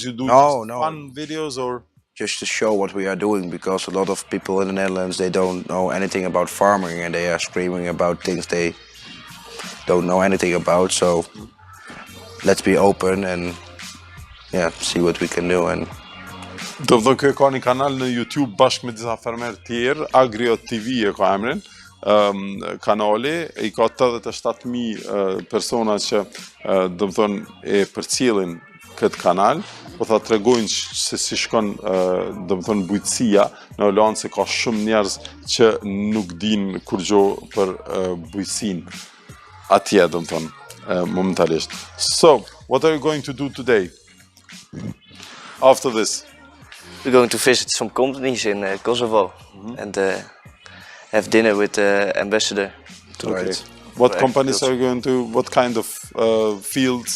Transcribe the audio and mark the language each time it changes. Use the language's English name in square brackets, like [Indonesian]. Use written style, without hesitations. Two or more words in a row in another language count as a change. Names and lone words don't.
[English] You do fun videos, or just to show what we are doing? Because a lot of people in the Netherlands, they don't know anything about farming, and they are screaming about things they don't know anything about. So let's be open and see what we can do. And [Albanian] do të thonë kjo ka një kanal në YouTube bashkë me disa fermerë tjerë, Agrio TV e ka emrin, kanali, i ka 87,000 persona që do të thonë e përcjellin këtë kanal, po tha tregojnë se si shkon do të thonë bujqësia në Holandë, se ka shumë njerëz që nuk dinë kurrgjë për bujqësinë atje, do të thonë momentalisht. [English] So, what are you going to do today? After this? we're going to visit some companies in Kosovo and have dinner with the ambassador. Okay. What companies are you going to? What kind of fields?